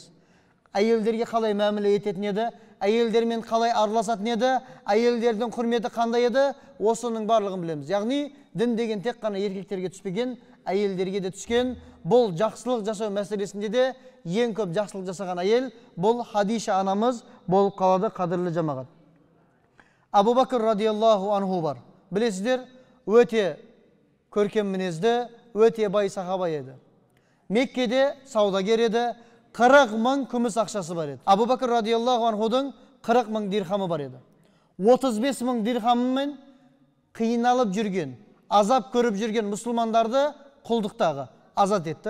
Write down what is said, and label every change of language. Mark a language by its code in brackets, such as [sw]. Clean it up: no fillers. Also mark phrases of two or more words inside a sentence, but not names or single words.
[kk] Әйелдерге қалай мәміле ететін еді, әйелдермен қалай араласатын еді, әйелдердің құрметі қандай еді, осының барлығын білеміз. Яғни дін деген тек қана еркектерге түспеген, әйелдерге де түскен. Бұл жақсылық жасау мәселесінде де ең көп жақсылық жасаған әйел бұл Хадиша анамыз болып қалады, қадірлі жамағат. Абу Бакр [ar] رضي الله عنه [kk] бар. Білесіздер, өте көркем мінезді, өте бай сахаба еді. Меккеде саудагер еді, 40 мың күміс ақшасы бар еді. Абу Бакр [ar] رضي الله عنه [kk] 40 мың дирхамы бар еді. 35 мың дирхамымен қиналып жүрген, азап көріп жүрген мұсылмандарды құлдықтағы азат етті.